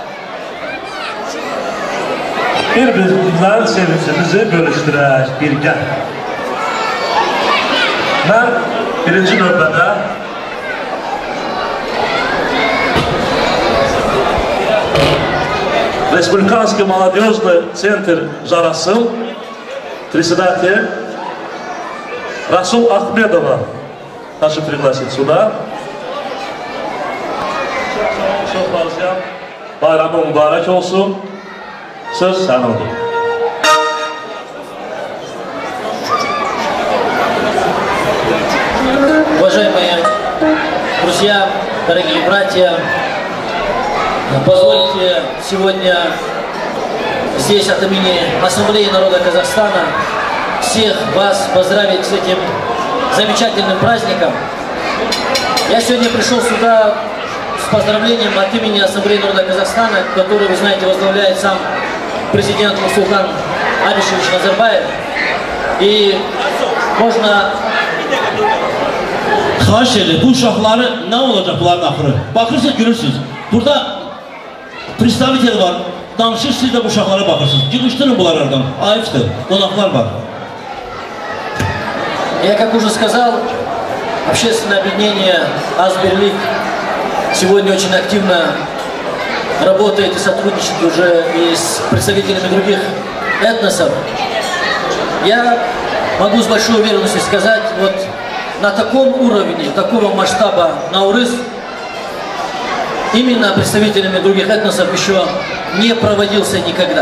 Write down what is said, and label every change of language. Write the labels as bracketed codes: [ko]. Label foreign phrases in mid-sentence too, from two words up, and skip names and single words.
[az] Bir-birimizdən sevincimizi bölüşdürək, birgə. Mən birinci növbədə [ru] Respublikanski Молодежный Центр Жарасыл председатель Расул Ахмедова прошу пригласить сюда. [az] Çok bağışlayam. Bayramı mübarək olsun. Söz sənindir. [ru] Уважаемые друзья, дорогие братья, позвольте сегодня здесь от имени Ассамблеи народа Казахстана всех вас поздравить с этим замечательным праздником. Я сегодня пришел сюда с поздравлением от имени Ассамблеи народа Казахстана, который, вы знаете, возглавляет сам президент Нурсултан Абишевич Назарбаев. И можно... [az] Xahiş edir, bu uşaqları nə olacaq bunların axırı? Baxırsınız, görürsünüz. Burada представитель var, danışır, siz də bu uşaqlara baxırsınız. Yığışdırın bunlar oradan, ayıpdır, qonaqlar var. [ru] Я, как уже сказал, общественное объединение «Азберлик» сегодня очень активно работает и сотрудничает уже и с представителями других этносов. Я могу с большой уверенностью сказать, вот на таком уровне, такого масштаба Наурыз именно представителями других этносов еще не проводился никогда.